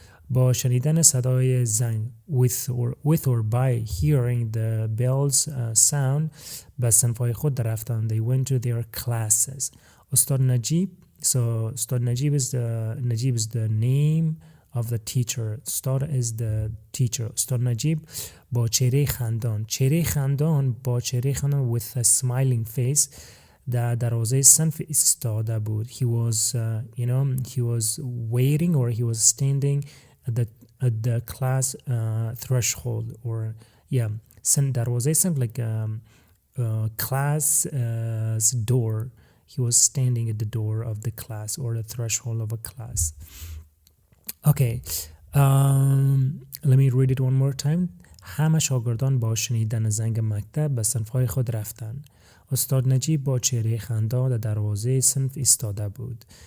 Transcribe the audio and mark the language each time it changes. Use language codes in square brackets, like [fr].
[fa] با شنیدن صدای زنگ, [en] with or by hearing the bells sound, [fa] به صنف‌های خود رفتند. [en] They went to their classes. استاد Najib, so استاد Najib is the name of the teacher. استاد is the teacher. [fa] استاد نجیب با چهره خندان. چهره خندان با چهره خندان [en] with a smiling face [fa] در دروازه صنف ایستاده بود. [en] He was he was waiting or he was standing at the class threshold, or [fa] دروازه صنف [en] like class door. He was standing at the door of the class or the threshold of a class. Okay, let me read it one more time. [fa] همه شاگردان با شنیدن زنگ مکتب به صنف‌های خود رفتند. استاد نجیب با چهره خندان در دروازه صنف ایستاده بود.